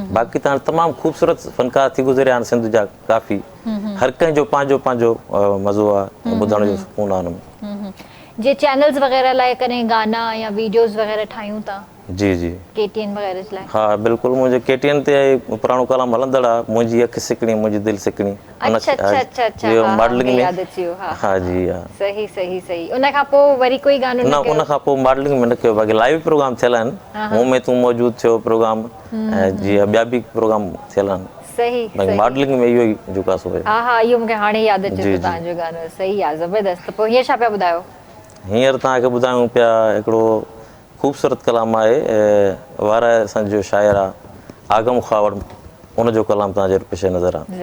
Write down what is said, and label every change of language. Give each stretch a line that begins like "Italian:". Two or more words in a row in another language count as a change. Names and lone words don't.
Sindhi: बाक़ी त तमामु ख़ूबसूरत फ़नकार थी गुज़रिया आहिनि सिंध जा काफ़ी, हर कंहिंजो पंहिंजो पंहिंजो मज़ो आहे, ॿुधण जो सुकून आहे हुन में। जे चैनल्स वग़ैरह लाइ कॾहिं गाना या वीडियोस वग़ैरह ठाहियूं था जी जी KTN वग़ैरह जे लाइ? हाँ बिल्कुलु, मुंहिंजे KTN ते पुराणो कलाम हलंदड़ आहे, मुंहिंजी अखि सिकणी मुंहिंजी दिलि सिकणी। अच्छा अच्छा अच्छा अच्छा, इहो हाँ, मॉडलिंग में यादि अची वियो, हाँ हाँ जी हाँ। सही सही सही। उन खां पोइ वरी कोई गानो न न कयो? उन खां पोइ मॉडलिंग में न कयो, बाक़ी लाइव प्रोग्राम थियल आहिनि, मूं में तूं मौजूदु थियो प्रोग्राम, ऐं जीअं ॿिया बि प्रोग्राम थियल आहिनि, सही बाक़ी मॉडलिंग में इहो ई जेको आहे सो आहे। हा हा, इहो मूंखे हाणे यादि अचे जी, थो जी। तव्हांजो गानो, सही आहे, ज़बरदस्त। त पोइ हीअं छा पिया ॿुधायो? हींअर तव्हांखे ॿुधायूं पिया हिकिड़ो ख़ूबसूरत कलाम आहे, वारा असांजो शाइर आहे आगम ख़ावर, उनजो कलाम तव्हांजे पेश नज़र आहे।